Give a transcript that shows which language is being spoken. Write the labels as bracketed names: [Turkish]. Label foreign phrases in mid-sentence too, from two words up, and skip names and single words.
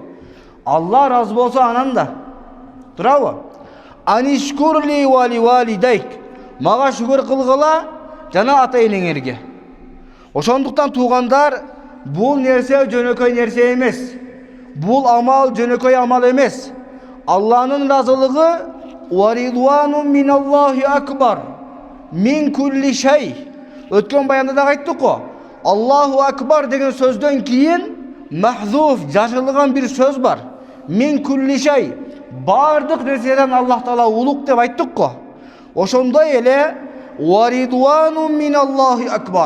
[Kyrgyz] Алла разы болсо анан да. Туурабы? [Arabic] أن اشكر لي ولوالديك. [Kyrgyz] Мага шүгүр кылгыла жана ата энеңерге. Ошондуктан туугандар, бул нерсе жөнөкөй нерсе эмес. Бул амал жөнөкөй амал эмес. [Arabic] Алланын разылыгы ورضوان من الله أكبر من كل شيء. [Kyrgyz] Өткөн баянда да айттык го. [Arabic] الله أكبر [Kyrgyz] деген сөздөн кийин махзуф, жашырылган бир сөз бар. [Arabic] من كل شيء. [Kyrgyz] Бардык нерседен Аллах Таала улук деп айттык го. Ошондой эле [Arabic] ورضوان من الله أكبر.